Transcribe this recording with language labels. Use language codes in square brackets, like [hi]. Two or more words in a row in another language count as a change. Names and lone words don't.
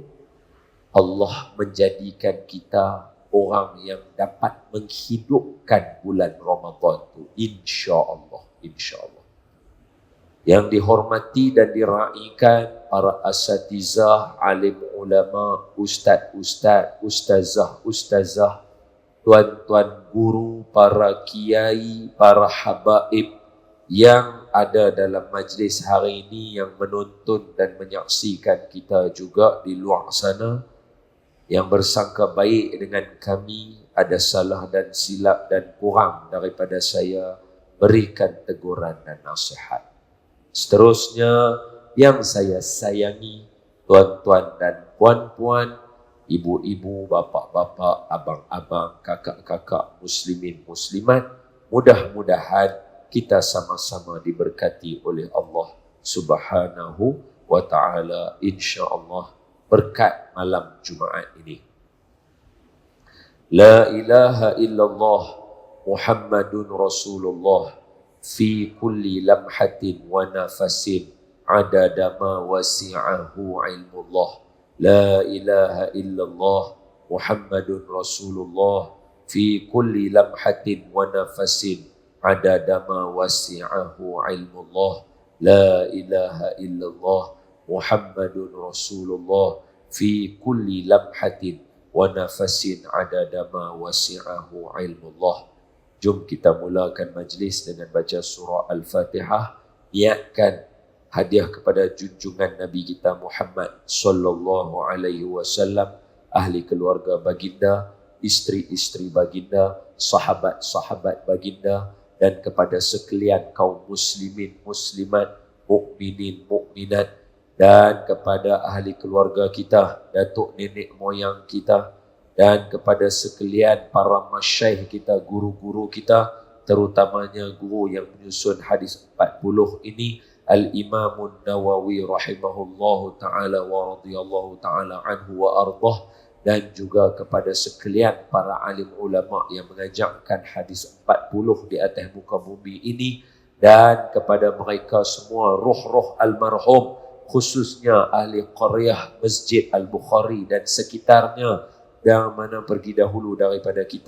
[ms] Allah menjadikan kita orang yang dapat menghidupkan bulan Ramadan tu, insya-Allah, insya-Allah. Yang dihormati dan diraikan para asatizah, alim ulama, ustaz-ustaz, ustazah-ustazah, tuan-tuan guru, para kiai, para habaib yang ada dalam majlis hari ini, yang menonton dan menyaksikan kita juga di luar sana, yang bersangka baik dengan kami, ada salah dan silap dan kurang daripada saya, berikan teguran dan nasihat. Seterusnya, yang saya sayangi, tuan-tuan dan puan-puan, ibu-ibu, bapa-bapa, abang-abang, kakak-kakak, muslimin, muslimat, mudah-mudahan kita sama-sama diberkati oleh [ar] الله سبحانه وتعالى, [ms] insya-Allah, berkat malam Jumaat ini. [ar] لا إله إلا الله محمد رسول الله في كل لمحة ونفس عدد ما وسعه علم الله. لا إله إلا الله محمد رسول الله في كل لمحة ونفس عدد ما وسعه علم الله. لا إله إلا الله محمد رسول الله في كل لمحة ونفس عدد ما وسعه علم الله. [ms] Jom kita mulakan majlis dengan baca surah Al-Fatihah. Niatkan hadiah kepada junjungan Nabi kita Muhammad [ar] صلى الله عليه وسلم, [ms] ahli keluarga baginda, isteri-isteri baginda, sahabat-sahabat baginda, dan kepada sekalian kaum muslimin, muslimat, mukminin, mukminat, dan kepada ahli keluarga kita, datuk nenek moyang kita, dan kepada sekalian para masyaikh kita, guru-guru kita, terutamanya guru yang menyusun hadis 40 ini, [ar] الإمام النووي رحمه الله تعالى ورضي الله تعالى عنه وأرضاه, [ms] dan juga kepada sekalian para alim ulama yang mengajarkan hadis 40 di atas muka bumi ini, dan kepada mereka semua roh-roh almarhum, khususnya ahli qaryah Masjid Al-Bukhari dan sekitarnya, yang mana pergi dahulu daripada kita.